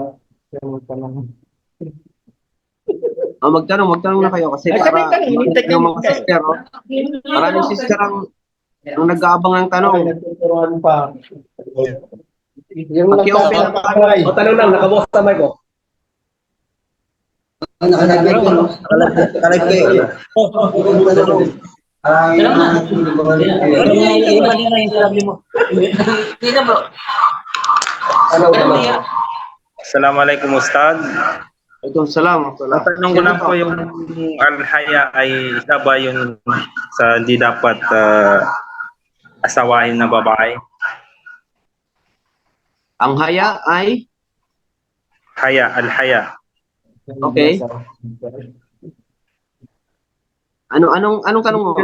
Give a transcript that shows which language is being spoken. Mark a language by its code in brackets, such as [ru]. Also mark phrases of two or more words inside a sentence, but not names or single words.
[tl] Pero tanong. Magtanong na kayo kasi Ay, para tanong, yung mga sister, maraming sister ang nag-aabang ng tanong. Nagtuturuan pa. Yung Paki-open nagtaas ng kamay. tanong lang, nakabukas sa mic ko. [ar] السلام عليكم أستاذ. [tl] Salam. Ang tanong ko lang po yung al-haya ay isa ba yun sa di dapat asawahin na babae? Ang haya ay Al-haya. okay. Anong tanong mo?